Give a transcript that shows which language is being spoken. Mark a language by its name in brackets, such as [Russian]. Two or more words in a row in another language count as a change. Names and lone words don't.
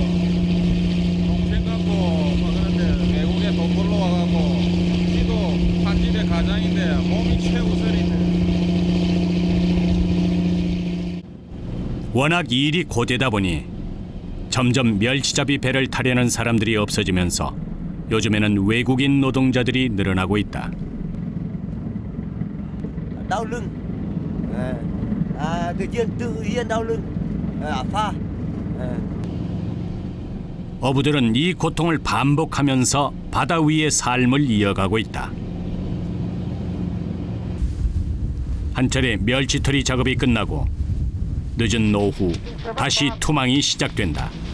[Korean] 동생 갖고 뭐 그런데 외국에 돈 벌러 와갖고 지도 한 집의 가장인데 몸이 최우선이네. 워낙 일이 고되다 보니 점점 멸치잡이 배를 타려는 사람들이 없어지면서 요즘에는 외국인 노동자들이 늘어나고 있다. [Vietnamese] Đau lưng. Tự nhiên đau lưng. [Korean] 아파. 어부들은 이 고통을 반복하면서 바다 위의 삶을 이어가고 있다. 한철에 멸치털이 작업이 끝나고 늦은 오후 다시 투망이 시작된다.